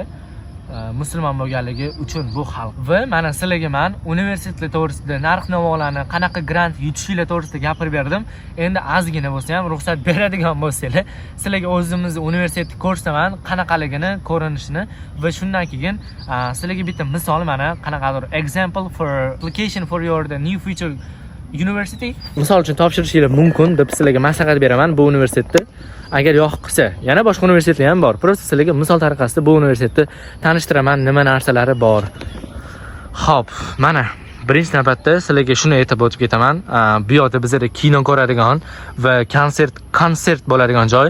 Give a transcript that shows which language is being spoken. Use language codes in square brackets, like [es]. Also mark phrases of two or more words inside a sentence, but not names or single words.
[uz] Musulmon bo'lganligi uchun bu xalq. Va mana sizlarga men universitetlar to'g'risida, narx-navolarni, qanaqa grant yutishinglar to'g'risida gapirib berdim. Endi ozgina bo'lsa ham ruxsat beradigan bo'lsanglar, sizlarga o'zimizni universitetni ko'rsaman, qanaqaligini, ko'rinishini va shundan keyin sizlarga bitta misol mana qanaqadir [en] example for application for your the new future university. [uz] Misol uchun topshirishinglar mumkin deb sizlarga maslahat beraman bu universitetni. Agar yoqsa, yana boshqa universitetlar ham bor. Prosta sizlarga misol tariqasida bu universitetni tanishtiraman, nima narsalari bor. Xo'p, mana birinchi navbatda sizlarga shuni aytib o'tib ketaman. Bu yerda bizda kino ko'radigan va konsert bo'ladigan joy.